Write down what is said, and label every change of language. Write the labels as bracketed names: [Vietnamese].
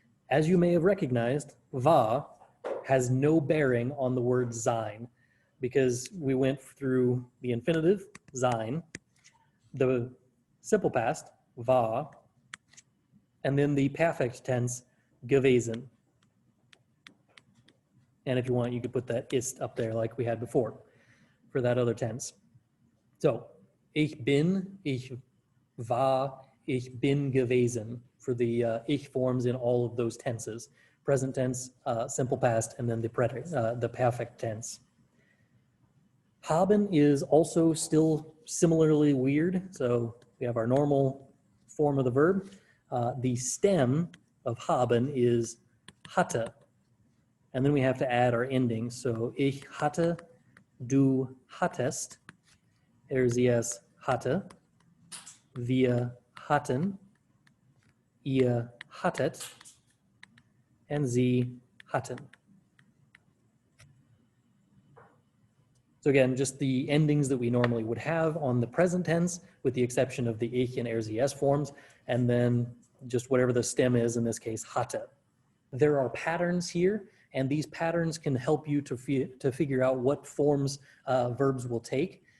[English] As you may have recognized, war has no bearing on the word sein, because we went through the infinitive, sein, the simple past, war, and then the perfect tense, gewesen. And if you want, you could put that ist up there like we had before for that other tense. So, [German] ich bin, ich war, ich bin gewesen [English] for the ich forms in all of those tenses. Present tense, simple past, and then the perfect tense. Haben is also still similarly weird. So we have our normal form of the verb. The stem of haben is hatte. And then we have to add our endings. [German] So ich hatte, du hattest, sie es hatte, wir hatten, ihr hattet, and sie hatten. [English] So again, just the endings that we normally would have on the present tense, with the exception of the ich and RZS forms, and then just whatever the stem is, in this case, hatte. There are patterns here, and these patterns can help you to figure out what forms verbs will take.